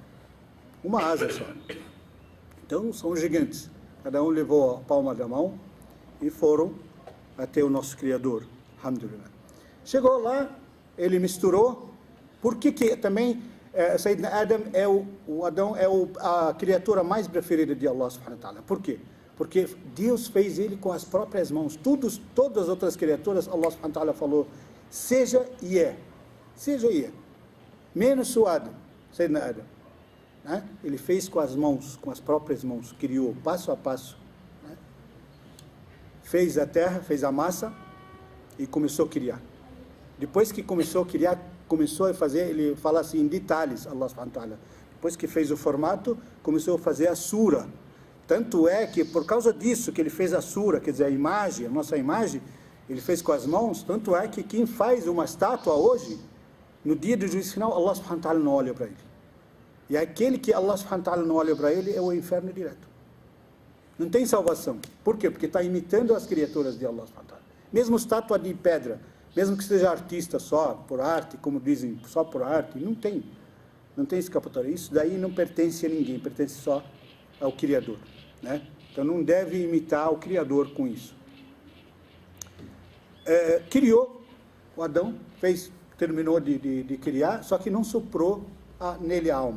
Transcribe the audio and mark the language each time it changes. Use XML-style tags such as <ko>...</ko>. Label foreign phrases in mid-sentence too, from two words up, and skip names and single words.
<pt>Uma asa só. Então, são gigantes. Cada um levou a palma da mão e foram até o nosso Criador. Alhamdulillah. Chegou lá, ele misturou. Por que também Sayyidina Adam Adão é a criatura mais preferida de Allah</pt> <ar>سبحانه وتعالى?</ar> <pt>Por quê? Porque Deus fez ele com as próprias mãos. Todas as outras criaturas, Allah</pt> <ar>سبحانه وتعالى</ar> <pt>falou, seja e é. Seja e é. Menos o Adam, Sayyidina Adam. Né? Ele fez com as mãos, com as próprias mãos, criou passo a passo. Né? Fez a terra, fez a massa e começou a criar. Depois que começou a criar, começou a fazer, ele fala assim em detalhes,</pt> <ar>الله سبحانه وتعالى.</ar> <pt>Depois que fez o formato, começou a fazer a sura. Tanto é que, por causa disso, que ele fez a sura, quer dizer, a imagem, a nossa imagem, ele fez com as mãos, tanto é que quem faz uma estátua hoje, no dia do juízo final, Allah</pt> <ar>سبحانه وتعالى</ar> <pt>não olha para ele. E aquele que Allah</pt> <ar>سبحانه وتعالى</ar> <pt>não olha para ele é o inferno direto. Não tem salvação. Por quê? Porque está imitando as criaturas de Allah</pt> <ar>سبحانه وتعالى.</ar> <pt>Mesmo estátua de pedra, mesmo que seja artista só, por arte, como dizem, só por arte, não tem escapatória. Isso daí não pertence a ninguém, pertence só ao Criador. Né? Então não deve imitar o Criador com isso. Criou o Adão, terminou de criar, só que não soprou nele a alma.</pt>